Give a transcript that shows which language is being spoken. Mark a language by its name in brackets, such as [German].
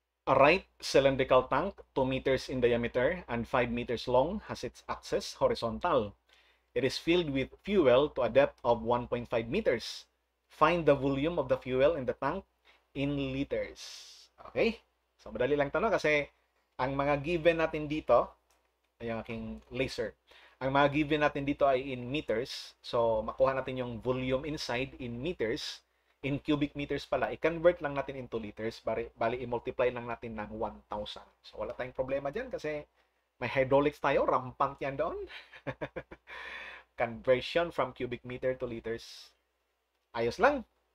[English] A right cylindrical tank, 2 meters in diameter and 5 meters long, has its axis horizontal. It is filled with fuel to a depth of 1.5 meters. Find the volume of the fuel in the tank in liters. Okay? [Filipino] So, madali lang tanong kasi ang mga given natin dito, ay ang aking laser. Ang mga given natin dito ay in meters. So, makuha natin yung volume inside in meters. In cubic meters pala, i-convert lang natin into liters. Bali, i-multiply lang natin ng 1,000. So, wala tayong problema dyan kasi may hydraulics tayo. Rampant yan doon. [English] Conversion from cubic meter to liters. [Filipino] Ayos lang.